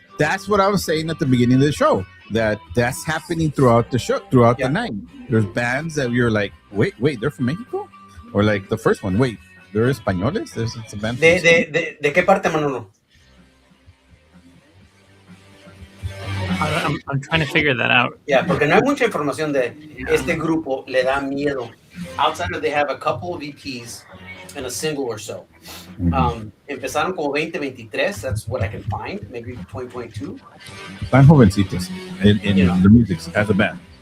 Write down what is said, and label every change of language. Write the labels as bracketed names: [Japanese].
[English] That's what I was saying at the beginning of the show. That's happening throughout the show, throughout the night. There's bands that you're like, wait, they're from Mexico, or like the first one, wait, they're españoles. It's a band. [Spanish] ¿De qué parte, Manolo? [English] I'm trying to figure that out. Yeah, [Spanish] porque no hay mucha información de este grupo le da miedo. [English] Outside of they have a couple of EPs and a single or so. [Spanish] Empezaron como [English] 2023, that's what I can find, maybe 2022. [Spanish] Están jovencitos in [English] You know. the music as a band.